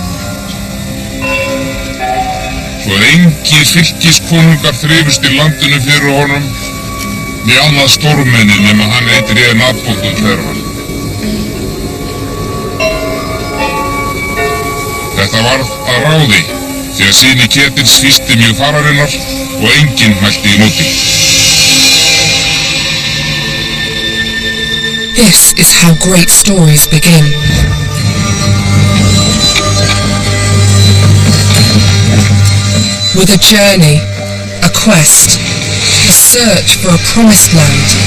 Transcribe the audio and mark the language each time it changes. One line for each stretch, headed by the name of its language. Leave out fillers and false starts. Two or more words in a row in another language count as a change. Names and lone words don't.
Icelandic: Svo engir fylkiskonungar þrifust í landinu fyrir honum, né annað stórmenni nema hann eitt réð nafnbókun þeirra. Þetta varð að ráði, því að syni Ketils fýsti mjög fararinnar og enginn mælti í móti.
English: This is how great stories begin. With a journey, a quest, a search for a promised land.